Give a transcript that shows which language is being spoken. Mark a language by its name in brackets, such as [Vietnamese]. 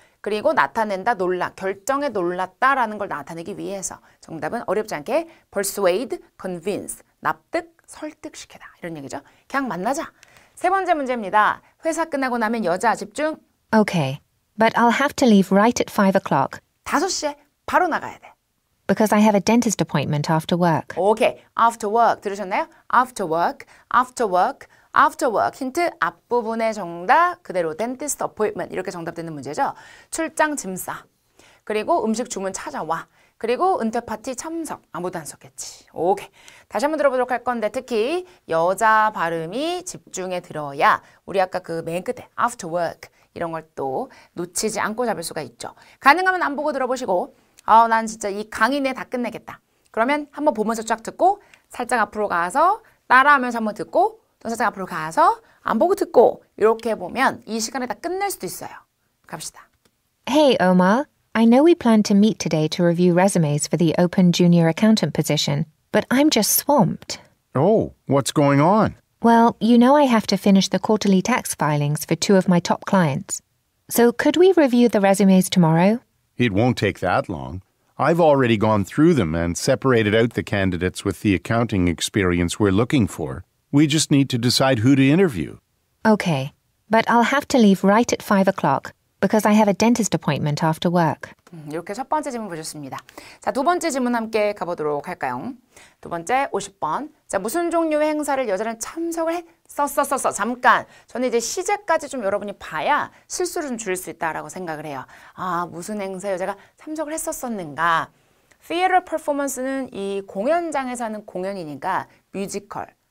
[Korean] 그리고 나타낸다, 놀라, 결정에 놀랐다라는 걸 나타내기 위해서 정답은 어렵지 않게 persuade, convince, 납득, 설득시키다 이런 얘기죠. 그냥 만나자. 세 번째 문제입니다. 회사 끝나고 나면 여자 집중. [English] Okay, but I'll have to leave right at 5 o'clock [Korean] 5시에 바로 나가야 돼. [English] because I have a dentist appointment after work. [Korean] 오케이. [English] after work [Korean] 들으셨나요? [English] after work, after work. [Korean] after work 힌트 앞부분의 정답 그대로 dentist appointment 이렇게 정답되는 문제죠. 출장 짐 싸. 그리고 음식 주문 찾아와. 그리고 은퇴 파티 참석. 아무도 안 썼겠지. 오케이. 다시 한번 들어보도록 할 건데 특히 여자 발음이 집중에 들어야 우리 아까 그 맨 끝에 after work 이런 걸 또 놓치지 않고 잡을 수가 있죠. 가능하면 안 보고 들어보시고 난 진짜 이 강의 내 다 끝내겠다. 그러면 한번 보면서 쫙 듣고 살짝 앞으로 가서 따라하면서 한번 듣고 또 살짝 앞으로 가서 안 보고 듣고 이렇게 보면 이 시간에 다 끝낼 수도 있어요. 갑시다. [English] Hey, Omar. I know we planned to meet today to review resumes for the open junior accountant position, but I'm just swamped. Oh, what's going on? Well, you know I have to finish the quarterly tax filings for two of my top clients. So could we review the resumes tomorrow? It won't take that long. I've already gone through them and separated out the candidates with the accounting experience we're looking for. We just need to decide who to interview. Okay, but I'll have to leave right at 5 o'clock because I have a dentist appointment after work. [Korean] 이렇게 첫 번째 질문 보셨습니다. 자, 두 번째 질문 함께 가보도록 할까요? 두 번째 50번. 자, 무슨 종류의 행사를 여자는 참석을 했었어. 잠깐. 저는 이제 시제까지 좀 여러분이 봐야 실수를 좀 줄일 수 있다라고 생각을 해요. 무슨 행사에 여자가 참석을 했었었는가. theater performance는 이 공연장에서 하는 공연이니까 뮤지컬.